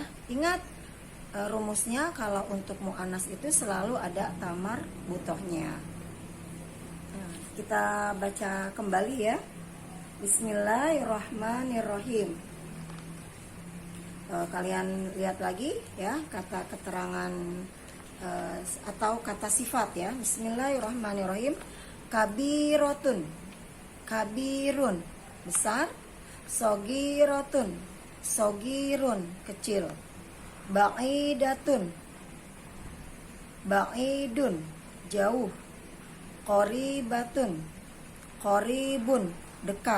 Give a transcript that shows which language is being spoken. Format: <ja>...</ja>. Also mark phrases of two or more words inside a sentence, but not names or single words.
<id>Ingat rumusnya, kalau untuk muannas itu selalu ada tamar butohnya. Kita baca kembali ya. Bismillahirrahmanirrahim. Kalian lihat lagi ya kata keterangan atau kata sifat ya.</id> <ar>بسم الله الرحمن الرحيم. كبيرة كبير, besar. صغيرة صغير, kecil. بعيدة بعيد, jauh. قريبة قريب, dekat.</ar>